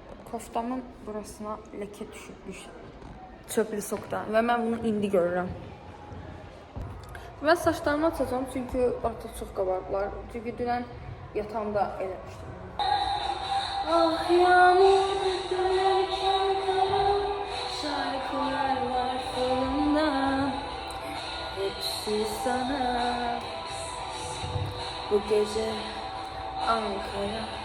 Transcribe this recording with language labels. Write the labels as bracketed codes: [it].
[az] Koftamın burasına leke düşübmüş. Çöplü sokdan və mən bunu indi görürəm. Mən saçlarımı açacağım çünki artıq çox qabardılar. Çünki dünən yatağımda eləmişdim. [tr] Ah yağmur dönerken kara, şarkılar var kolumda, hepsi sana. Bu gece Ankara.